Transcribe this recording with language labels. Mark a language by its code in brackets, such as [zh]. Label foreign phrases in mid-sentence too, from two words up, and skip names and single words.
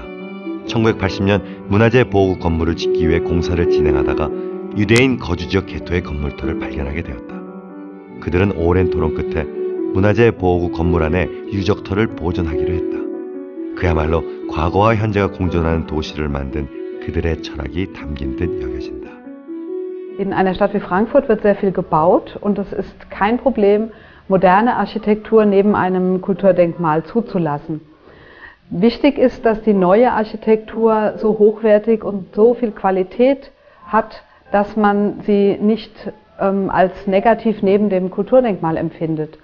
[ko] 1980년 문화재 보호국 건물을 짓기 위해 공사를 진행하다가 유대인 거주지역 개토의 건물터를 발견하게 되었다. 그들은 오랜 토론 끝에 문화재 보호국 건물 안에 유적터를 보존하기로 했다. 그야말로 과거와 현재가 공존하는 도시를 만든 그들의 철학이 담긴 듯 여겨진다. [de] In einer Stadt wie Frankfurt wird sehr viel gebaut und es ist kein Problem, moderne Architektur neben einem Kulturdenkmal zuzulassen. Wichtig ist, dass die neue Architektur so hochwertig und so viel Qualität hat, dass man sie nicht als negativ neben dem Kulturdenkmal empfindet.